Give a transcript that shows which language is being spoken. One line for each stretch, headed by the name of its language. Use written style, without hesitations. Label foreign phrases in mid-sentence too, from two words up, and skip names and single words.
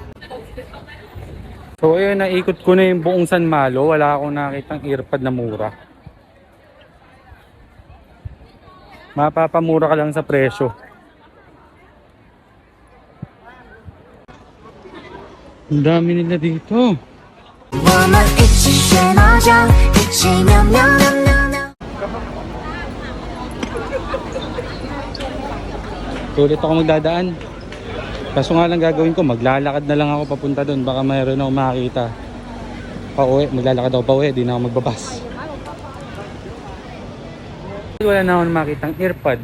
Filipino: So ayun, naikot ko na yung buong San Malo. Wala akong nakitang earpod na mura. Mapapamura ka lang sa presyo. Ang dami nila dito.
Chinese: 我们一起学猫叫，一起喵喵喵喵喵。
Filipino: Ulit ako magdadaan. Kaso nga lang gagawin ko, maglalakad na lang ako papunta doon. Baka mayroon ako makakita. Pauwi, maglalakad ako pauwi, di na ako magbabas. Wala na ako makitang earpod.